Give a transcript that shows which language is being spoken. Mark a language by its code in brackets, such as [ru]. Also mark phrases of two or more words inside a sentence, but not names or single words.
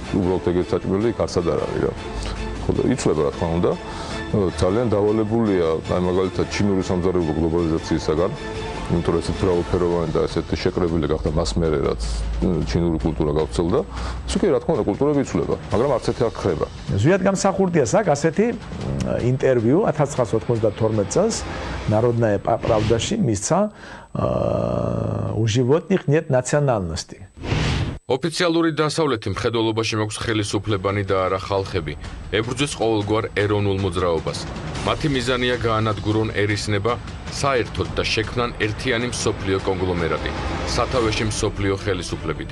[ka] უბრალოდ ეგეთი საჭმელი იქ არც არ არის რა. იცვლება რა თქმა უნდა ძალიან დავალებულია აი მაგალითად ჩინური სამზარეულო გლობალიზაციისაგან იმიტომ რომ ესეთი მრავალფეროვანი და ესეთი შეკრებილი გახდა მას მერე რაც ჩინური კულტურა გავრცელდა ის უკვე რა თქმა უნდა კულტურები იცვლება მაგრამ არც ერთი არ ხდება ზვიად გამსახურდია საკ ასეთი ინტერვიუ 1992 წელს Народная правдаში მისცა [ru] у животных нет национальности [ka] ოფიციალური დასავლეთი მხედველობაში მაქვს ხელისუფლებანი და არა ხალხები. ებრძვის ყოველგვარ ეროვნულ მოძრაობას. მათი მიზანია გაანადგურონ ერისნება საერთოდ და შექმნან ერთიანი მსოფლიო კონგლომერატი, სათავეში მსოფლიო ხელისუფლებით.